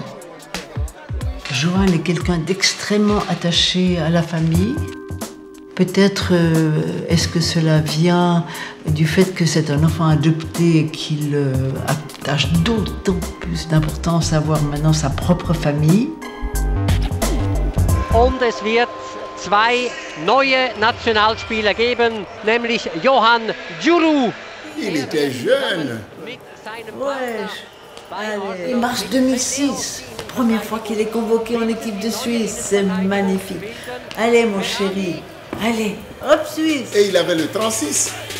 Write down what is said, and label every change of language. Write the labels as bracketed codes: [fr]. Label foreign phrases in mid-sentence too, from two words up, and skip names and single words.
[fr] Johan est quelqu'un d'extrêmement attaché à la famille. Peut-être est-ce que cela vient du fait que c'est un enfant adopté et qu'il attache d'autant plus d'importance à avoir maintenant sa propre famille. [de] Und es wird zwei neue Nationalspieler geben, nämlich Johan Djourou. [fr] Il était jeune. Ouais, allez. Mars 2006, première fois qu'il est convoqué en équipe de Suisse, c'est magnifique. Allez mon chéri, allez, hop Suisse. Et il avait le 36.